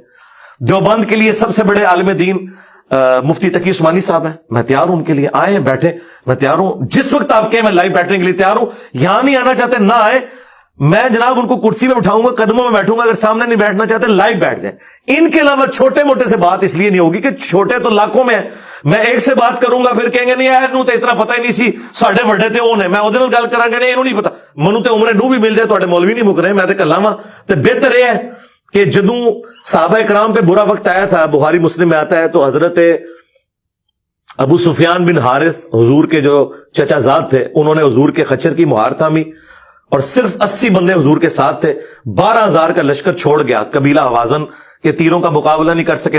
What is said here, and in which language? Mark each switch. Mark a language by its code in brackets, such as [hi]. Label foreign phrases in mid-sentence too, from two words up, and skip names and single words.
[ur] دیوبند کے لیے سب سے بڑے عالم دین مفتی تقی عثمانی صاحب ہیں، میں تیار ہوں ان کے لیے، آئیں بیٹھیں، میں تیار ہوں جس وقت آپ کہیں میں لائیو بیٹھنے کے لیے تیار ہوں. یہاں نہیں آنا چاہتے نہ آئے، میں جناب ان کو کرسی میں بٹھاؤں گا، قدموں میں بیٹھوں گا، اگر سامنے نہیں بیٹھنا چاہتے لائیو بیٹھ جائیں. ان کے علاوہ چھوٹے موٹے سے بات اس لیے نہیں ہوگی کہ چھوٹے تو لاکھوں میں ہیں، میں ایک سے بات کروں گا [pa] پھر کہیں گے نہیں نو تو اتنا پتہ ہی نہیں سی ساڈے وڈے تے اونے، میں اودے نال گل کراں گا نہیں انہوں نہیں پتا، منو تے عمرے نو بھی مل جائے، تواڈے مولوی نہیں مک رہے، میں تے کلاواں. [ur] تے بہتر یہ ہے کہ جدوں صحابہ کرام پہ برا وقت آیا تھا، بخاری مسلم میں آتا ہے، تو حضرت ابو سفیان بن حارث حضور کے جو چچا زاد تھے، انہوں نے حضور کے خچر کی مہار تھامی اور صرف 80 بندے حضور کے ساتھ تھے. 12,000 کا لشکر چھوڑ گیا، قبیلہ حوازن کے تیروں کا مقابلہ نہیں کر سکے.